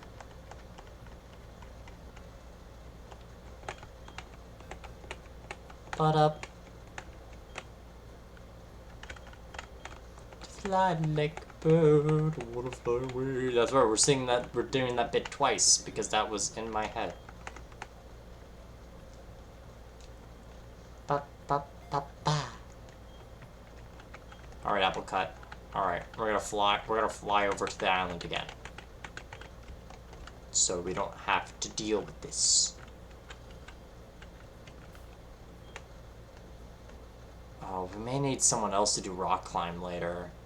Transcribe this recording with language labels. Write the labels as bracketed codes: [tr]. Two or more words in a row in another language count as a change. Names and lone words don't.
[en] But up. Fly like a bird, I want to fly away. That's right, we're singing that, we're doing that bit twice because that was in my head. Ba ba ba ba. Alright, Applecut. Alright, we're gonna fly over to the island again. So we don't have to deal with this. Oh, we may need someone else to do rock climb later.